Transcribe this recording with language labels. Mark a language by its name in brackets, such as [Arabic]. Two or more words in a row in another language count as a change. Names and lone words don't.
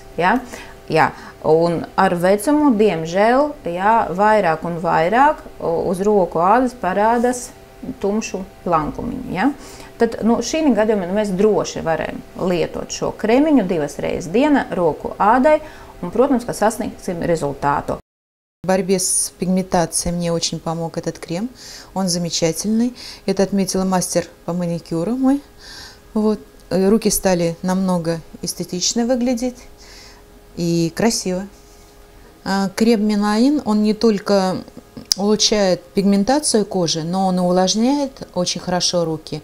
[Latvian] Un ar vecumu, diemžēl, vairāk un vairāk uz roku ādas parādās tumšu plankumiņi. Tad šī gadījumā mēs droši varam lietot šo krēmiņu 2 reizes dienā roku ādai un, protams, ka sasniegsim результату. [Russian] В борьбе с пигментацией мне очень помог этот крем. Он замечательный. Это отметила мастер по маникюру мой. Руки стали намного эстетично выглядеть и красиво. Крем Меланин, он не только улучшает пигментацию кожи, но он и увлажняет очень хорошо руки.